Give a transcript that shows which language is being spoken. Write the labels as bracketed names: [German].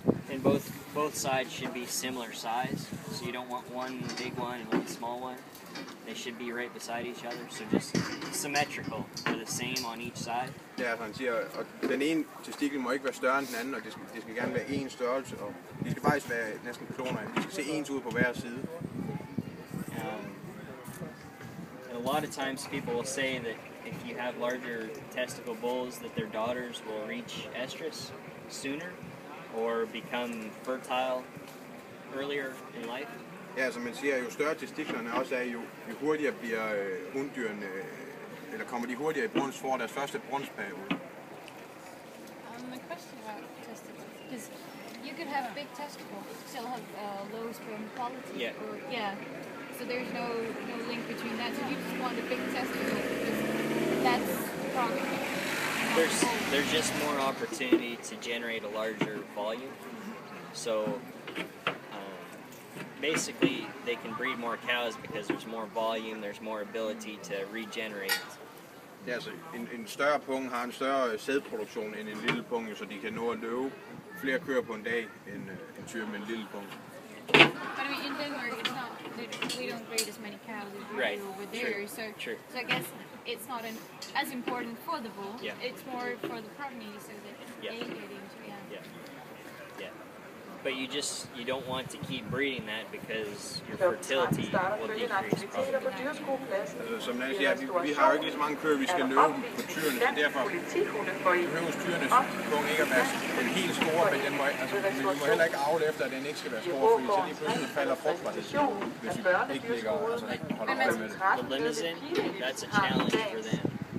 [English] And both sides should be similar size, so you don't want one big one and one small one. They should be right beside each other, so just symmetrical. They're the same on each side. [Danish] Ja, altså han siger, og den ene testikel må ikke være større end den anden, og det skal gerne være én størrelse, og de skal faktisk være næsten kloner. De skal se ens ud på hver side. [English] And a lot of times people will say that if you have larger testicle bulls, that their daughters will reach estrus sooner or become fertile earlier in life. [Danish] Ja, altså man siger, jo større testiklerne også er, jo hurtigere bliver hunddyrene, eller kommer de hurtigere i bruns, får deres første brunsperiode. [English] A question about testicles, because you could have a big testicle, still have low sperm quality. Yeah. Or, yeah. So there's no link between that. So you just want a big testicle because that's promising. There's just more opportunity to generate a larger volume. So basically they can breed more cows because there's more volume, there's more ability to regenerate. [Danish] Ja, altså en større pung har en større sædproduktion end en lille pung, så de kan nå at løbe flere køer på en dag end en tyr med en lille pung. [English] But I mean, in Denmark, it's not. We don't breed as many cows as we Right. do over there. True. So I guess it's not as important for the bull. Yeah. It's more for the progeny, so that Yeah. they get into Yeah. But you don't want to keep breeding that because your fertility will decrease probably. [Danish] Altså, som Nanny siger, vi har jo ikke lige så mange køer, vi skal løbe på tyrene, så derfor behøver tyrenes pung ikke at være den helt store, men den må, altså, vi må heller ikke avle efter, at den ikke skal være stor, fordi så lige pludselig falder frugtbarheden, hvis vi ikke ligger altså, holder øje med det. [English] The limousin, that's a challenge for them.